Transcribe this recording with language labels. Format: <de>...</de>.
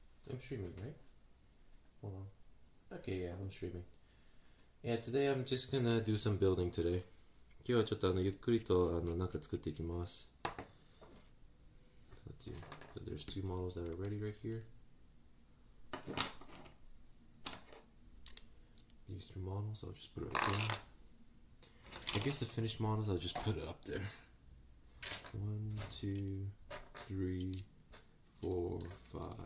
<en>I'm streaming, right? Hold on. Okay, yeah, I'm streaming. Yeah, today I'm just gonna do some building today.</en> <ja>今日はちょっとゆっくりとなんか作っていきます。</ja> <en>Let's see. So there's two models that are ready right here. These two models, I'll just put it right there. I guess the finished models, I'll just put it up there. 1, 2, 3, 4, 5.</en>